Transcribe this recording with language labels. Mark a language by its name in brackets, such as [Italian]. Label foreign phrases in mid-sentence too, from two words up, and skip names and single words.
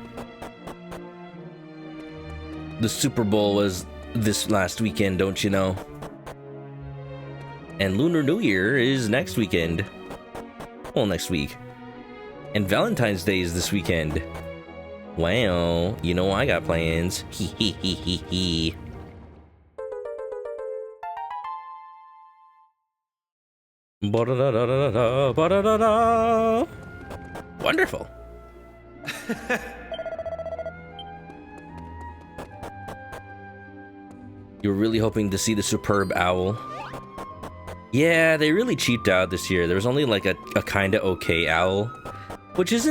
[English] The Super Bowl was this last weekend, don't you know? And Lunar New Year is next weekend. Well, next week. And Valentine's Day is this weekend. Well, you know I got plans. Hee hee hee hee hee. Ba-da-da-da-da-da, ba-da-da-da. Wonderful. You were really hoping to see the superb owl. Yeah, they really cheaped out this year. There was only like a kinda okay owl, which isn't bad.